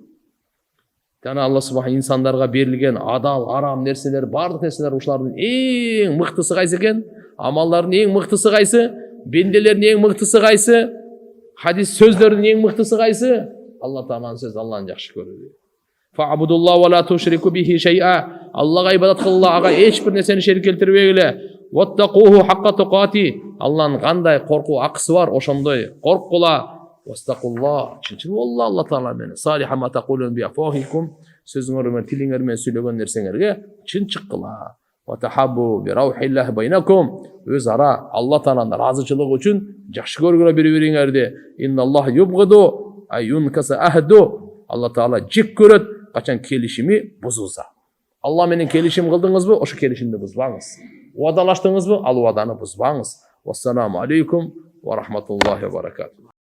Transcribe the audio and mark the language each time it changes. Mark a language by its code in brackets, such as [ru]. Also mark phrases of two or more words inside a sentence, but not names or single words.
[ky] Жана Алла субханаху инсандарга берилген адал, арам нерселер, бардык нерселер ушулардын эң мыктысы кайсы экен? Амалдардын эң мыктысы кайсы? Бенделердин эң мыктысы кайсы? Хадис сөздөрдүн эң мыктысы кайсы? Алла тааланын сөзү, Алланы жакшы көрүү. [ar] فاعبدوا الله ولا تشركوا به شيئا. [ky] Аллага ибадат кылгыла, ага эч бир нерсени шерик келтирбегиле. [ar] واتقوه حق تقاته. [ky] Алланын кандай коркуу акысы бар, ошондой корккула. Вастакулла. Чынчыл болла Алла таала менен. [ar] صالحة ما تقولون بأفواهكم. [ky] Сөзүңөр менен, тилиңер менен сүйлөгөн нерсеңерге чынчык кыла. [ar] وتحابوا بروح الله بينكم. [ky] Өз ара Алла тааланын ыраазычылыгы үчүн жакшы көргүлө бири-бириңерди. [ar] إن الله يبغض أن ينقض العهد. [ky] Алла таала жек көрөт качан келишими бузулса. Алла менен келишим кылдыңызбы, ошо келишимди бузбаңыз. Уадалаштыңызбы, ал уаданы бузбаңыз. [ar] والسلام عليكم ورحمة الله وبركاته.